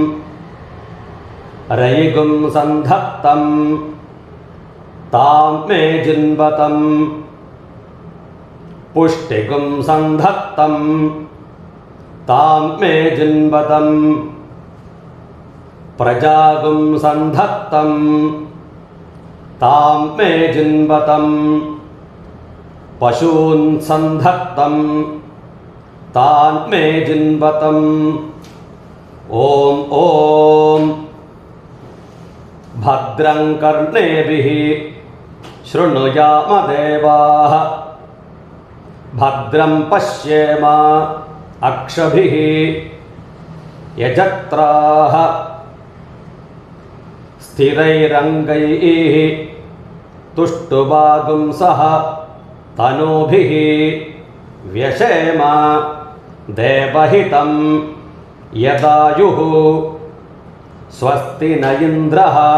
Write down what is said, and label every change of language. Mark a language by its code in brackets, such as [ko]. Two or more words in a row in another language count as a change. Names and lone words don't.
[sa] രയിഗും സന്ധത്തം താം മേ ജിൻവതം പുഷ്ടിഗും സന്ധത്തം താം മേ ജിൻവതം പ്രജാഗും സന്ധത്തം താം മേ ജിൻവതം പശൂൻ സന്ധത്തം താൻ മേ ജിൻവതം. ഓം ഓം भद्रं कर्णेभिः शृणुयाम देवाः भद्रं पश्येम अक्षभिः यजत्राः स्थिरैरङ्गैः तुष्टुवागुंसः तनूभिः व्यशेम देवहितं यदायुः स्वस्ति न इन्द्रः